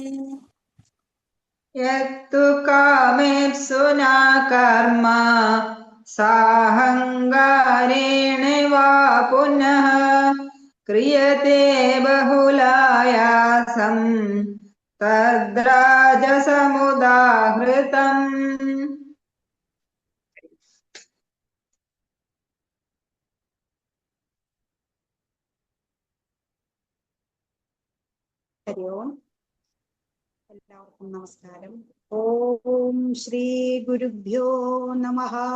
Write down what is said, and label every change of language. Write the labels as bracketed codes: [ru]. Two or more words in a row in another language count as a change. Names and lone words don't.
[sa] यत्तु कामेप्सुना कर्म साहङ्कारेण वा पुनः क्रियते बहुलायासम् तद्राजसमुदाहृतम् [ml] ഹരി ഓം. എല്ലാവർക്കും നമസ്കാരം. [sa] ഓം ശ്രീ ഗുരുഭ്യോ നമഃ.